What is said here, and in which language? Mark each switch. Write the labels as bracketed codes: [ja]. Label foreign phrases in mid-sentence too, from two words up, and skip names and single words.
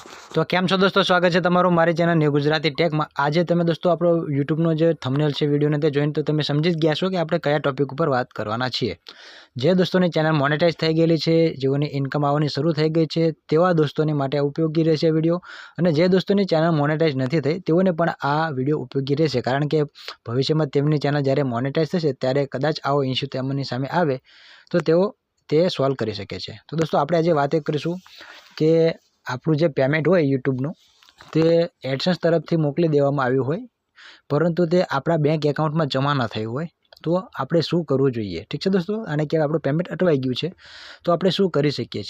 [gu] તો કેમ છો દોસ્તો, સ્વાગત હૈ તમારો મારી ચેનલ ન્યૂ ગુજરાતી ટેકમાં। આજ તમે દોસ્તો આપણો યૂટ્યૂબનો જે થંબનેલ છે વિડિયોને તે જોઈને તો તમે સમજી જ ગયા છો કે આપણે કયા ટોપિક પર વાત કરવાના છીએ। જે દોસ્તોની ચેનલ મોનેટાઇઝ થઈ ગેલી છે, જેઓની ઇનકમ આવવાની શરૂ થઈ ગઈ છે, તેવા દોસ્તોની માટે ઉપયોગી રહેશે વિડિયો। અને જે દોસ્તોની ચેનલ મોનેટાઇઝ નથી થઈ તેઓને પણ આ વિડિયો ઉપયોગી રહેશે, કારણ કે ભવિષ્યમાં તેમની ચેનલ જ્યારે મોનેટાઇઝ થશે ત્યારે કદાચ આવો ઇશ્યૂ તેમની સામે આવે તો તેઓ તે સૉલ્વ કરી શકે છે। તો દોસ્તો આપણે આજે વાત કરીશું કે આપણું જે પેમેન્ટ હોય યુટ્યુબનું તે એડસન્સ તરફથી મોકલી દેવામાં આવ્યું હોય, પરંતુ તે આપણા બેંક એકાઉન્ટમાં જમા ન થયું હોય તો આપણે શું કરવું જોઈએ? ઠીક છે દોસ્તો, આને કહેવાય આપણું પેમેન્ટ અટવાઈ ગયું છે તો આપણે શું કરી શકીએ છીએ?